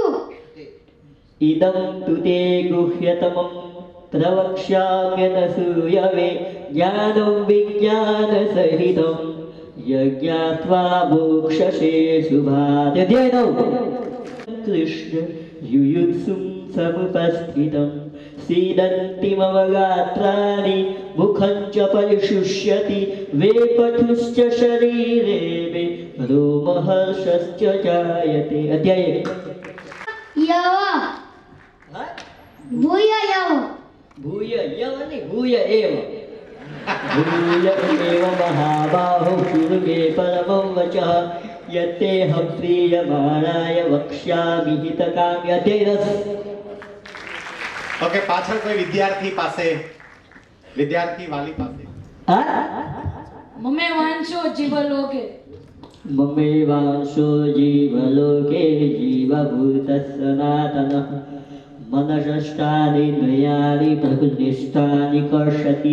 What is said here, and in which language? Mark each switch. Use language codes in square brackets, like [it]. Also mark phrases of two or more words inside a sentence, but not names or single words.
[sa] इदं तु ते गुह्यतमं प्रवक्ष्याम्यनसूयवे ज्ञानं विज्ञान सहितं यज्ञात्वा मोक्षसे शुभात. अध्याय 9. कृष्ण युयुत्सुं समुपस्थितं सीदन्ति मम गात्राणि मुखं च परिशुष्यति वेपथुश्च शरीरे मे रोमहर्षश्च जायते. अध्याय यव. भूय यव. भूय यव नहीं भूय एव. भूय एव महाबाहो शृणुमे परमं वचः यत्तेऽहं प्रीयमाणाय वक्ष्यामि हितकाम्यतेरस। [gu] ઓકે, પાછળ કોઈ વિદ્યાર્થી પાસે, વિદ્યાર્થી વાલી પાસે. હા, [sa] ममे वांचो जीवलोके ममेवांशो जीवलोके जीवभूत सनातनः मनषष्टानिन्द्रियाणि प्रकृतिस्थानि कर्षति.